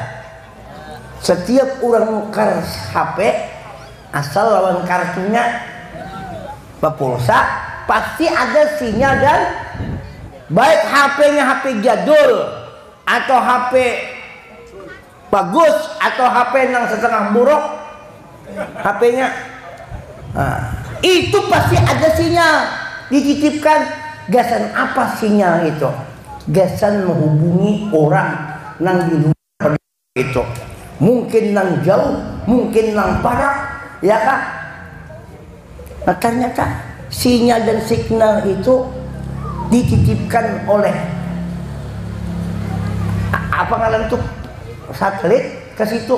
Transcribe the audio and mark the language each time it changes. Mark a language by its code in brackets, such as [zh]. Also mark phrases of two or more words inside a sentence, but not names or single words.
[bjn] Setiap orang nukar HP asal lawan kartunya pulsa pasti ada sinyal dan baik HP-nya HP jadul atau HP bagus atau HP yang setengah buruk HP-nya itu pasti ada sinyal dititipkan. Gasan apa sinyal itu? Gasan menghubungi orang nang di luar itu. Mungkin nang jauh, mungkin nang barat, ya kan? Nah, ternyata sinyal dan signal itu dititipkan oleh apa ngaran tuh satelit ke situ.